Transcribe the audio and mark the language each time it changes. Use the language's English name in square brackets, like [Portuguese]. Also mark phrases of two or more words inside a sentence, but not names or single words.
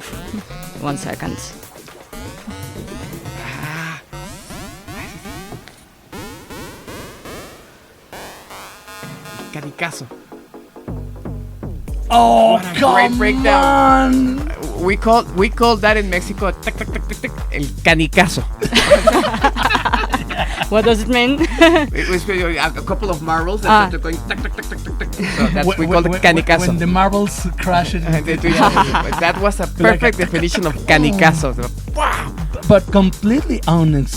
[English] 1 second. Canicazo. Oh, What a great come breakdown. on. We call that in Mexico tic, tic, tic, tic, tic, [Spanish] el canicazo. [English] What does it mean? It was a couple of marbles that started going tic, tic, tic, tic, tic, tic. So that's we call it canicazo. When the marbles crash it. That was a perfect definition of canicazo. Wow. But completely unexpected.